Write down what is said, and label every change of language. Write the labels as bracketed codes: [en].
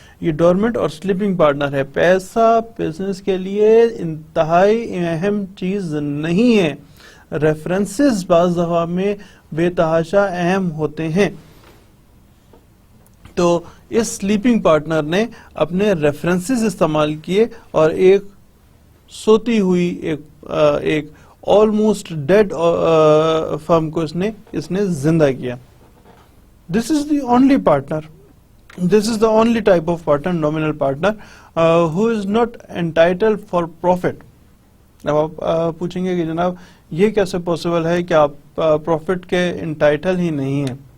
[ur] یہ ڈورمنٹ اور sleeping partner ہے. پیسہ بزنس کے لیے انتہائی اہم چیز نہیں ہے, ریفرنسز بعض دفعہ میں بے تحاشا اہم ہوتے ہیں. تو اس سلیپنگ پارٹنر نے اپنے ریفرنسز استعمال کیے اور ایک سوتی ہوئی ایک آلموسٹ ڈیڈ فرم کو اس نے زندہ کیا. [en] This is the only partner, this is the only type of partner, nominal partner who is not entitled for profit. [ur] اب آپ پوچھیں گے کہ جناب یہ کیسے پاسبل ہے کہ آپ پروفٹ کے انٹائٹل ہی نہیں ہیں.